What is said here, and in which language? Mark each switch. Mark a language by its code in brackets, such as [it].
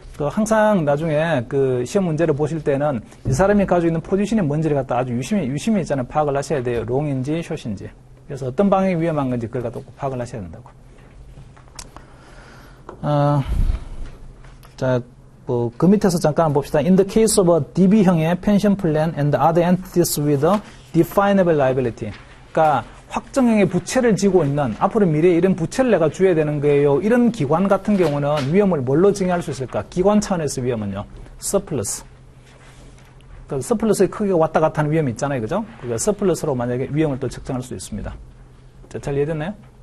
[ko] 항상 나중에 그 시험 문제를 보실 때는 이 사람이 가지고 있는 포지션이 뭔지를 갖다 아주 유심히 있잖아요. 파악을 하셔야 돼요. 롱인지 숏인지. 그래서 어떤 방향이 위험한 건지 그걸 갖다 꼭 파악을 하셔야 된다고. 자, 그 밑에서 잠깐 봅시다. [en] In the case of a DB형의 pension plan and other entities with a definable liability. [ko] 그러니까 확정형의 부채를 지고 있는 앞으로 미래에 이런 부채를 내가 줘야 되는 거예요. 이런 기관 같은 경우는 위험을 뭘로 증여할 수 있을까? 기관 차원에서 위험은요. 서플러스. 그 서플러스의 크기가 왔다 갔다 하는 위험이 있잖아요. 그죠? 그러니까 서플러스로 만약에 위험을 또 측정할 수 있습니다. 자, 잘 이해됐나요?